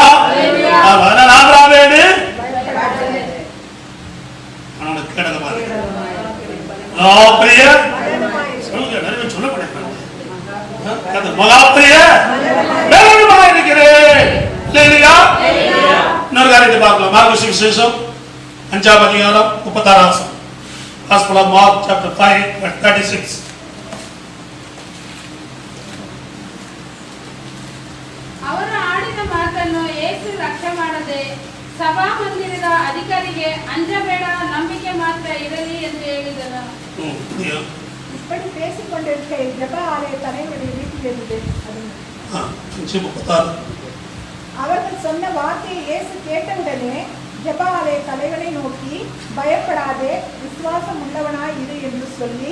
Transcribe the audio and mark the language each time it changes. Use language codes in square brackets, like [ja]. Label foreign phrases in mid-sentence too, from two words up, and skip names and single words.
[ta] அதனால ஆபிரகாமே அவனுக்கு கேடகமா இருக்கு. சொல்லுங்க, நிறைய சொல்ல முடியாது. மகாபிரிய மேலமா இருக்கிறேன். ஹல்லேலூயா. இன்னொரு காரியத்தை பார்க்கலாம். மார்க்கு சுவிசேஷம் 5ஆம் அதிகாரம் 36ஆம் வசனம். [en] Gospel of Mark chapter 5 verse 36. [kn] ಅವರು ಆಡಿದ ಮಾತನ್ನು ಯೇಸು ಲಕ್ಷ್ಯ ಮಾಡದೆ ಸಭಾ ಮಂದಿರದ ಅಧಿಕಾರಿಗೆ ಅಂಜಬೇಡ, ನಂಬಿಕೆ ಮಾತ್ರ ಇರಲಿ ಎಂದು ಹೇಳಿದನು. [ta] இப்படி பேசிக் கொண்டிருக்க ஜெப ஆலய தலைவருடைய வீட்டில் இருந்தது. அவர்கள் சொன்ன வார்த்தையை இயேசு கேட்டவுடனே ஜெப ஆலய தலைவனை நோக்கி, பயப்படாதே, விசுவாசம் உள்ளவனாய் இரு என்று சொல்லி.